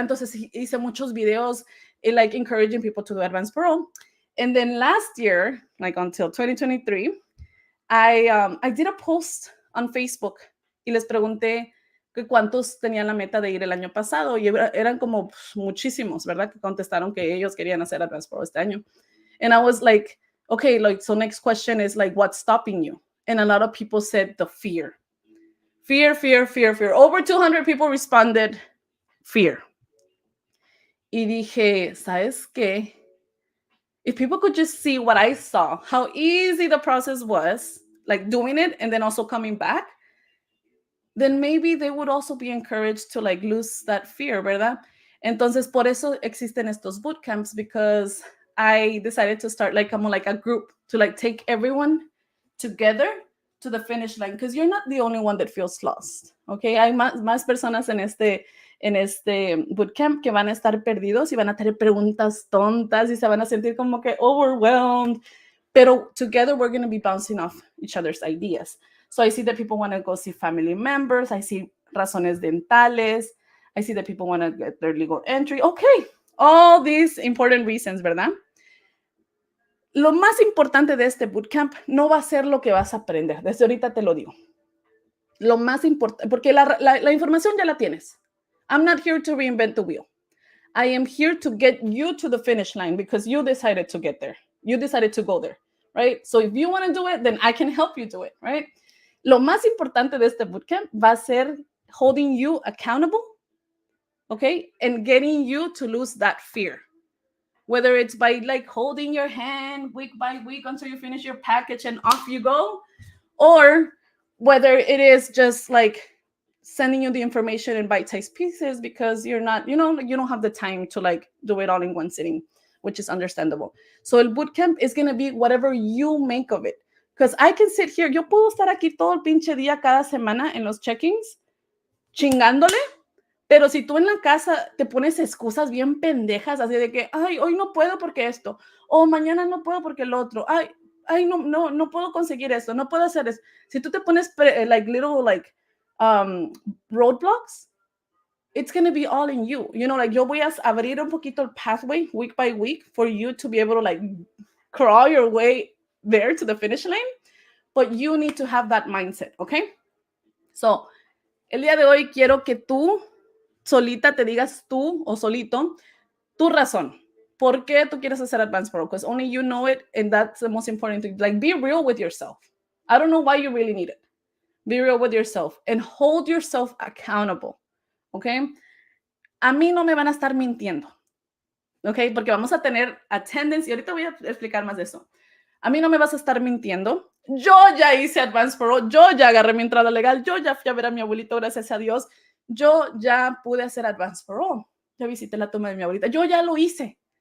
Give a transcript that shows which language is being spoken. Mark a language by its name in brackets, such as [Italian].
[Spanish] Entonces hice muchos videos [English] like encouraging people to do Advance Parole. And then last year, like until 2023, I did a post on Facebook [Spanish] y les pregunté que cuántos tenían la meta de ir el año pasado y eran como muchísimos, ¿verdad? Que contestaron que ellos querían hacer Advance Parole este año. [English] And I was like, okay, like, so next question is like, what's stopping you? And a lot of people said the fear. Fear. Over 200 people responded, fear. [Spanish] Y dije, ¿sabes qué? [English] If people could just see what I saw, how easy the process was, like doing it and then also coming back, then maybe they would also be encouraged to like lose that fear, ¿verdad? [Spanish] Entonces, por eso existen estos bootcamps, [English] because I decided to start like a group to like take everyone together to the finish line, because you're not the only one that feels lost, okay? [Spanish] Hay más personas en este bootcamp que van a estar perdidos y van a tener preguntas tontas y se van a sentir como que overwhelmed, pero [English] together we're going to be bouncing off each other's ideas. So I see that people want to go see family members. I see [Spanish] razones dentales. [English] I see that people want to get their legal entry. Okay, all these important reasons, ¿verdad? [Spanish] Lo más importante de este bootcamp no va a ser lo que vas a aprender. Desde ahorita te lo digo. Lo más importante, porque la información ya la tienes. [English] I'm not here to reinvent the wheel. I am here to get you to the finish line because you decided to get there. You decided to go there, right? So if you want to do it, then I can help you do it, right? [Spanish] Lo más importante de este bootcamp va a ser [English] holding you accountable, [Spanish] okay? [English] And getting you to lose that fear. Whether it's by like holding your hand week by week until you finish your package and off you go, or whether it is just like sending you the information in bite-sized pieces because you're not, you don't have the time to like do it all in one sitting, which is understandable. So el bootcamp is going to be whatever you make of it. Because I can sit here, [Spanish] yo puedo estar aquí todo el pinche día cada semana en los check-ins, chingándole, pero si tú en la casa te pones excusas bien pendejas, así de que, ay, hoy no puedo porque esto, o mañana no puedo porque el otro, ay, no puedo conseguir esto, no puedo hacer eso. Si tú te pones [English] like little like roadblocks, it's going to be all in you. Like [Spanish] yo voy a abrir un poquito el [English] pathway week by week for you to be able to like crawl your way there to the finish line, but you need to have that mindset, okay? [Spanish] So, el día de hoy quiero que tú solita te digas tú o solito tu razón. ¿Por qué tú quieres hacer Advance Parole? [English] Because only you know it, and that's the most important thing. Like, be real with yourself. I don't know why you really need it. Be real with yourself and hold yourself accountable, okay? [Spanish] A mí no me van a estar mintiendo, okay? Porque vamos a tener attendance, y ahorita voy a explicar más de eso. A mí no me vas a estar mintiendo. Yo ya hice Advance Parole, yo ya agarré mi entrada legal, yo ya fui a ver a mi abuelito, gracias a Dios. Yo ya pude hacer Advance Parole. Ya visité la tumba de mi abuelita. Yo ya lo hice.